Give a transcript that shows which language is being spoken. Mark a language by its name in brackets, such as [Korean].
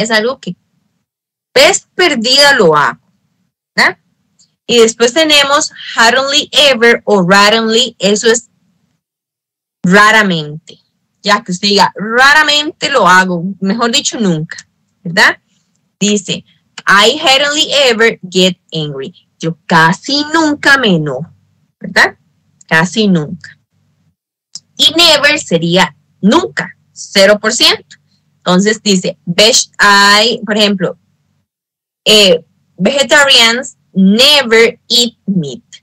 [Spanish] Es algo que vez perdida lo hago, ¿verdad? Y después tenemos hardly ever o randomly, eso es raramente. Ya que usted diga, raramente lo hago, mejor dicho, nunca, ¿verdad? [English] Dice, I hardly ever get angry. [Spanish] Yo casi nunca me enojo, ¿verdad? Casi nunca. Y never sería nunca, 0%. Entonces dice, por ejemplo, [English] vegetarians never eat meat.